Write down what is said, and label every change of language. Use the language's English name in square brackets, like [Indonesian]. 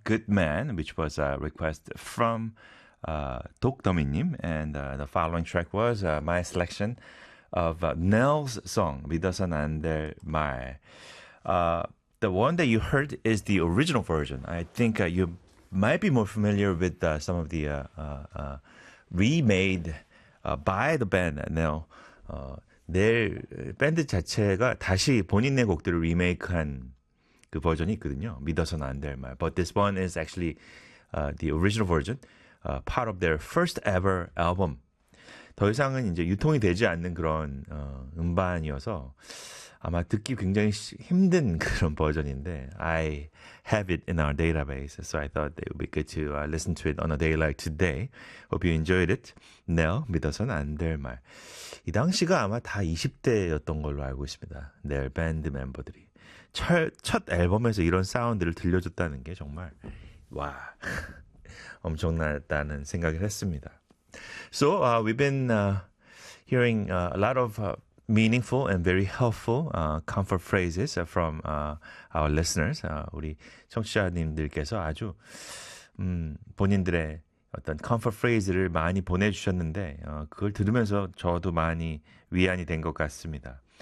[English] Goodman, which was a request from 독더미님, and the following track was my selection of Nell's song, 믿어선 안 될 말. The one that you heard is the original version. I think you might be more familiar with some of the remade by the band Nell. [Korean] 내일 밴드 자체가 다시 본인의 곡들을 리메이크한 그 버전이 있거든요. 믿어선 안 될 말. [English] But this one is actually the original version, part of their first ever album. [Korean] 더 이상은 이제 유통이 되지 않는 그런 음반이어서 아마 듣기 굉장히 힘든 그런 버전인데 [English] I have it in our database, so I thought it would be good to listen to it on a day like today. Hope you enjoyed it. [Korean] Nell, 믿어선 안 될 말. 이 당시가 아마 다 20대였던 걸로 알고 있습니다. 넬 밴드 멤버들이. 첫 앨범에서 이런 사운드를 들려줬다는 게 정말 와 엄청났다는 생각을 했습니다. [English] So we've been hearing a lot of meaningful and very helpful comfort phrases from our listeners. [Korean] 우리 청취자님들께서 아주 본인들의 어떤 comfort phrase를 많이 보내주셨는데 그걸 들으면서 저도 많이 위안이 된 것 같습니다.